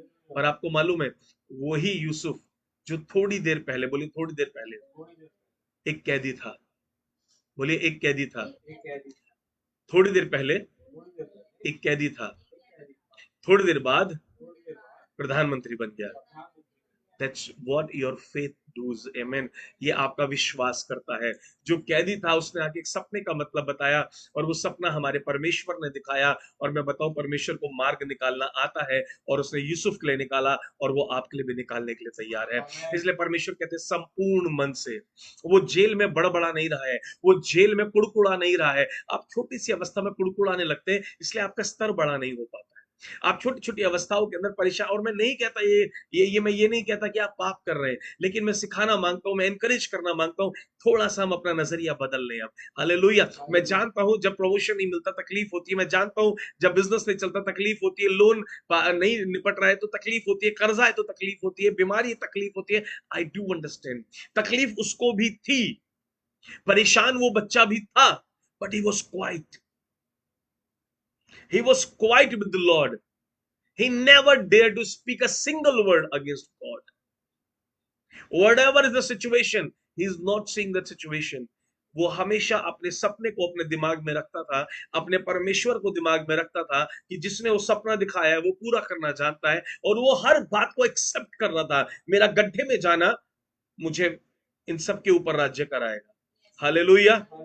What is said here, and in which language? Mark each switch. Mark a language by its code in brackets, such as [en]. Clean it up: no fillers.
[hi] और आपको मालूम है, वही यूसुफ जो थोड़ी देर पहले, बोलिए थोड़ी देर पहले, एक कैदी था, बोलिए एक कैदी था, थोड़ी देर पहले एक कैदी था, थोड़ी देर बाद प्रधानमंत्री बन गया। [en] That's what your faith does, amen। [hi] ये आपका विश्वास करता है। जो कैदी था उसने आके एक सपने का मतलब बताया, और वो सपना हमारे परमेश्वर ने दिखाया, और मैं बताऊं परमेश्वर को मार्ग निकालना आता है, और उसने यूसुफ के लिए निकाला, और वो आपके लिए भी निकालने के लिए तैयार है। इसलिए परमेश्वर कहते हैं संपूर्ण मन से। वो जेल में बड़बड़ा नहीं रहा है, वो जेल में कुड़कुड़ा नहीं रहा है। आप छोटी सी अवस्था में कुड़कुड़ाने लगते हैं, इसलिए आपका स्तर बड़ा नहीं हो पाता है। आप छोटी छोटी अवस्थाओं के अंदर परेशान, और मैं नहीं कहता मैं ये नहीं कहता कि आप पाप कर रहे हैं, लेकिन मैं सिखाना मांगता हूं, मैं एनकरेज करना मांगता हूं, थोड़ा सा हम अपना नजरिया बदल लें अब। हालेलुया। मैं जानता हूं जब प्रमोशन नहीं मिलता तकलीफ होती है, मैं जानता हूं जब बिजनेस नहीं चलता तकलीफ होती है, लोन नहीं निपट रहा है तो तकलीफ होती है, कर्जा है तो तकलीफ होती है, बीमारी है तकलीफ होती है। [en] I do understand, तकलीफ उसको भी थी, परेशान वो बच्चा भी था, but he was quiet with the Lord. He never dared to speak a single word against God. Whatever is the situation, he is not seeing that situation. [hi] वो हमेशा अपने सपने को अपने दिमाग में रखता था, अपने परमेश्वर को दिमाग में रखता था कि जिसने वो सपना दिखाया है वो पूरा करना जानता है, और वो हर बात को एक्सेप्ट कर रहा था। मेरा गड्ढे में जाना मुझे इन सब के ऊपर राज्य कराएगा, हालेलुया।